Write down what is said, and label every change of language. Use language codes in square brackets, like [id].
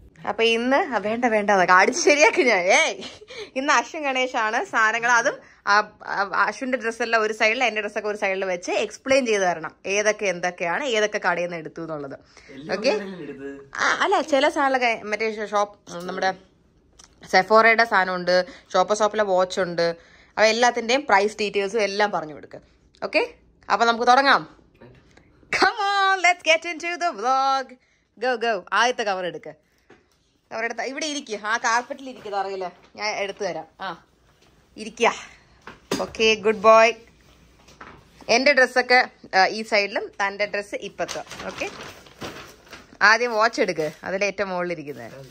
[ml] അപ്പൊ ഇന്ന് വേണ്ട കാണിച്ച് ശരിയാക്കി ഞാൻ. ഇന്ന് അശ്വിൻ ഗണേശാണ് സാധനങ്ങൾ, അതും അശ്വിന്റെ ഡ്രസ്സെല്ലാം ഒരു സൈഡിൽ, എന്റെ ഡ്രസ്സൊക്കെ ഒരു സൈഡിൽ വെച്ച് എക്സ്പ്ലെയിൻ ചെയ്ത് തരണം ഏതൊക്കെ എന്തൊക്കെയാണ്, ഏതൊക്കെ കടയിൽ നിന്ന് എടുത്തു എന്നുള്ളത്. ഓക്കെ, അല്ല ചില സാധനങ്ങളൊക്കെ മറ്റേ ഷോപ്പ്, നമ്മുടെ സെഫോറയുടെ സാധനമുണ്ട്, ഷോപ്പിലെ വാച്ച് ഉണ്ട്, അവ എല്ലാത്തിന്റെയും പ്രൈസ് ഡീറ്റെയിൽസും എല്ലാം പറഞ്ഞു കൊടുക്കുക. ഓക്കെ, അപ്പൊ നമുക്ക് തുടങ്ങാം. [en] Come on, let's get into the vlog. [ml] Go. ആദ്യത്തെ കവർ എടുക്ക. കവർ എടുത്ത ഇവിടെ ഇരിക്കുക, ആ കാർപ്പറ്റിൽ ഇരിക്കുക, അറിയില്ല, ഞാൻ എടുത്തു തരാം. ഇരിക്കുക. Okay, [en] Good boy. [ml] എന്റെ ഡ്രസ്സൊക്കെ ഈ സൈഡിലും, തന്റെ ഡ്രസ്സ് ഇപ്പത്തും. ഓക്കെ, ആദ്യം വാച്ച് എടുക്ക്, അതിലെ ഏറ്റവും മുകളിൽ ഇരിക്കുന്നത്.